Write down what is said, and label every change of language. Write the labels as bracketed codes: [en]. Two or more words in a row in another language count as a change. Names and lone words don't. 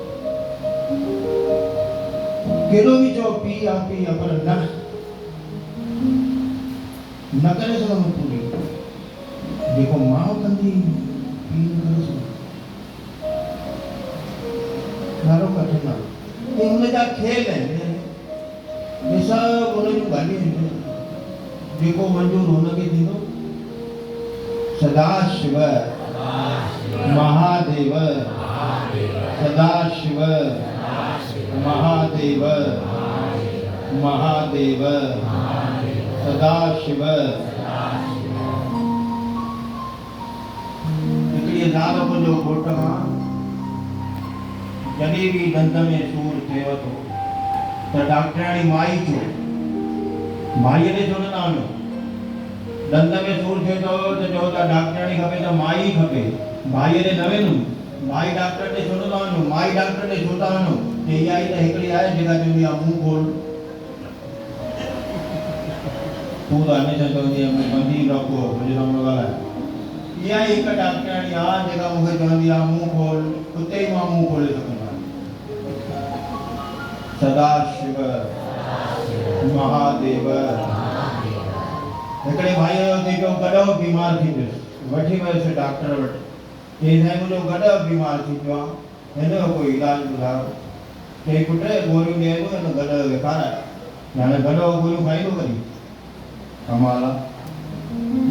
[sd] केॾो बि चओ पी आहे पर न करे सघंदो पूरी, जेको माउ कंदी पी न करे सघंदो, ॾाढो कठिन आहे। हुनजा खेल आहिनि, हे सभु हुन जूं ॻाल्हियूं आहिनि, जेको मंज़ूर हुनखे थींदो। सदाशिव महादेव, सदाशिव महादेव, महादेव सदाशिव। हिकिड़ी ज़ाल जो घोट मां जॾहिं बि दंद में सूर थिए थो त डॉक्टराणी माई चयो, माईअ ॾे छो न था वञो, दंद में सूर थिए थो त चओ था डॉक्टराणी खपे त माई खपे, भाईअ ॾे न वेंदुमि, माई डॉक्टर ॾे छो न था वञो, माई डॉक्टर ॾे छो था वञो। इहा ई त हिकिड़ी आहे जेका चवंदी आहे मुंहुं खोल, तूं त हमेशह चवंदी आहे बंदी रखो मुंहिंजे साम्हूं ॻाल्हाए। इहा ई हिकु डॉक्टराणी आहे जेका मूंखे चवंदी आहे मुंहुं खोल, उते ई मां मुंहुं खोले सघंदो आहियां। सदाशिव महादेव। हिकिड़े भाई जो जेको गॾो बीमार थी पियुसि, वठी वियुसि डॉक्टर वटि, चई साईं मुंहिंजो गॾो बीमार थी पियो आहे, हिन जो कोई इलाज ॿुधायो। चई पुट गोरियूं ॾियणो हिन गॾ विखाराए, हाणे गॾो गोरियूं खाईंदो कॾहिं, कमाल आहे।